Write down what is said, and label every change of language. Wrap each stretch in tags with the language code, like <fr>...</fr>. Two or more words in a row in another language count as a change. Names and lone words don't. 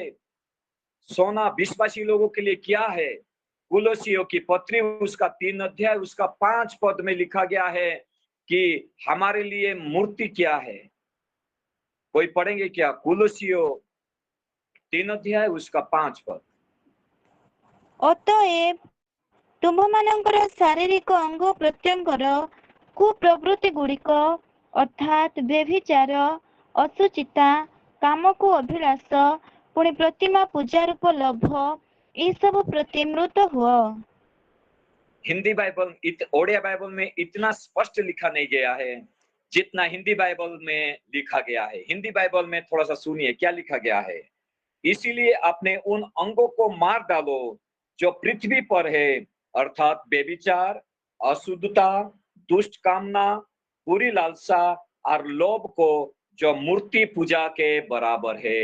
<hi>सोना विश्वासी लोगों के लिए क्या है? कुलोसियों की पत्री उसका 3 अध्याय उसका 5 पद में लिखा गया है कि हमारे लिए मूर्ति क्या है। कोई पढ़ेंगे क्या? कुलोसियों 3 अध्याय उसका 5 पद।</hi> <or>ଅତଏବ ତୁମ୍ଭମାନଙ୍କର ଶାରୀରିକ ଅଙ୍ଗ ପ୍ରତ୍ୟଙ୍ଗର କୁପ୍ରବୃତ୍ତି ଗୁଡ଼ିକ ଅର୍ଥାତ୍ ବ୍ୟଭିଚାର, ଅଶୁଚିତା, କାମକୁ ଅଭିଳାଷ, ପୁଣି ପ୍ରତିମା ପୂଜା ରୂପ ଲୋଭ ଏସବୁ ପ୍ରତି ମୃତ ହୁଅ।</or> <hi>हिंदी बाइबल ओडिया बाइबल में इतना स्पष्ट लिखा नहीं गया है जितना हिंदी बाइबल में लिखा गया है। हिंदी बाइबल में थोड़ा सा सुनिए क्या लिखा गया है। इसीलिए अपने उन अंगों को मार डालो जो पृथ्वी पर है, अर्थात बेविचार, अशुद्धता, दुष्ट कामना, बुरी लालसा और लोभ को, जो मूर्ति पूजा के बराबर है।</hi>